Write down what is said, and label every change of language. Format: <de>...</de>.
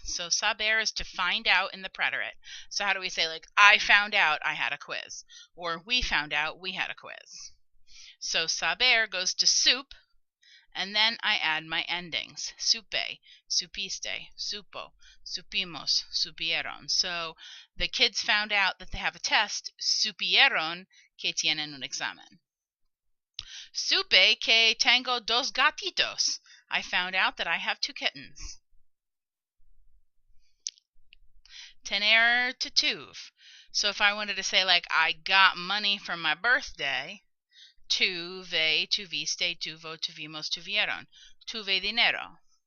<en>So saber is to find out in the preterite. So how do we say, like, I found out I had a quiz, or we found out we had a quiz? So saber goes to soup, and then I add my endings.</en> <es>Supe, supiste, supo, supimos, supieron.</es> <en>So the kids found out that they have a test.</en> <es>Supieron que tienen un examen. Supe que tengo dos gatitos.</es> <en>I found out that I have 2 kittens. Tener to tuve. So if I wanted to say, like, I got money for my birthday,</en> <es>tuve, tuviste, tuvo, tuvimos, tuvieron. Tuve dinero.</es>